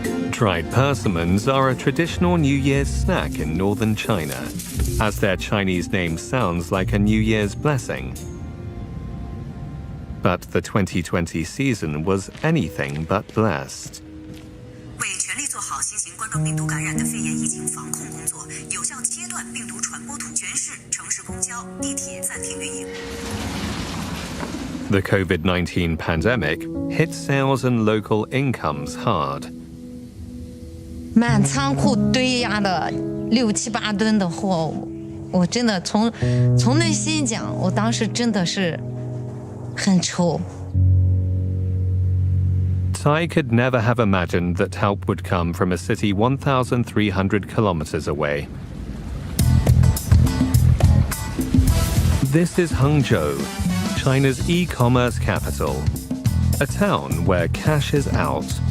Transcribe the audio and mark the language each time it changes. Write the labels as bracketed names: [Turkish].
[English] Dried persimmons are a traditional New Year's snack in northern China, as their Chinese name sounds like a New Year's blessing. But the 2020 season was anything but blessed. [Chinese] 为全力做好新型冠状病毒感染的肺炎疫情防控工作，有效切断病毒传播途径，全市城市公交、地铁暂停运营。 [English] The COVID-19 pandemic hit sales and local incomes hard. [Chinese] 满仓库堆压的6、7、8吨的货，我真的从内心讲，我当时真的是很愁。 [English] Tsai could never have imagined that help would come from a city 1,300 kilometers away. This is Hangzhou, China's e-commerce capital, a town where cash is out.